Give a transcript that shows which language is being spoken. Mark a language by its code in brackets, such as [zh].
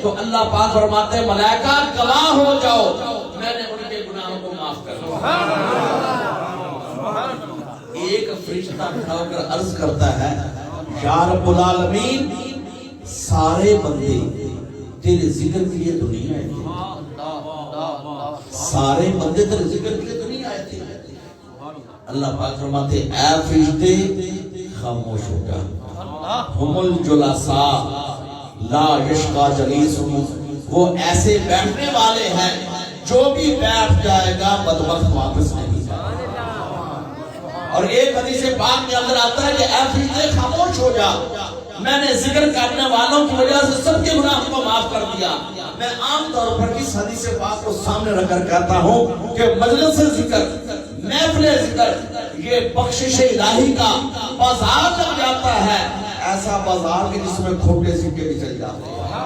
[ur] تو اللہ پاک فرماتے ہیں ملائکہ گواہ ہو جاؤ میں نے ان کے گناہوں کو معاف کر دیا. ایک فرشتہ کھڑا ہو کر عرض کرتا ہے یا رب العالمین سارے بندے تیرے ذکر کے لیے دنیا آئے تھے، سارے بندے تیرے ذکر کے لیے دنیا آئے تھے. اللہ پاک فرماتے اے فرشتے خاموش ہو جا. [ar] ہم الجلساء لا یشقى جلیسہم، [ur] وہ ایسے بیٹھنے والے ہیں جو بھی بیٹھ جائے گا بدبخت واپس نہیں جائے گا. اور ایک حدیث پاک میں اندر آتا ہے کہ اے فرشتے خاموش ہو جا، میں نے ذکر کرنے والوں کی وجہ سے سب کے گناہ کو معاف کر دیا۔ میں عام طور پر اس حدیث پاک کو سامنے رکھ کر کہتا ہوں کہ مجلس ذکر، محفل ذکر، یہ بخشش الہی کا بازار لگ جاتا ہے، ایسا بازار کہ جس میں کھوٹے سکے بھی چل جاتے ہیں۔